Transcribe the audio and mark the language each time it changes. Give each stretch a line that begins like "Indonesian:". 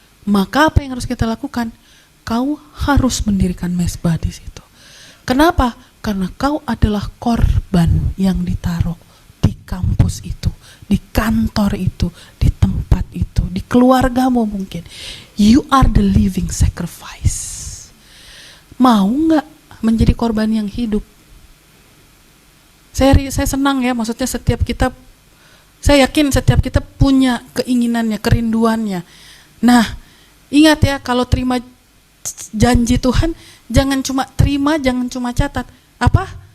Indonesian: Maka apa yang harus kita lakukan? Kau harus mendirikan mezbah di situ. Kenapa? Karena kau adalah korban yang ditaruh di kampus itu, di kantor itu, di tempat itu, di keluargamu mungkin.
English: You are the living sacrifice.
Indonesian: Mau nggak menjadi korban yang hidup? Saya senang ya, maksudnya saya yakin setiap kita punya keinginannya, kerinduannya. Nah, ingat ya, kalau terima janji Tuhan, jangan cuma terima, jangan cuma catat. Apa?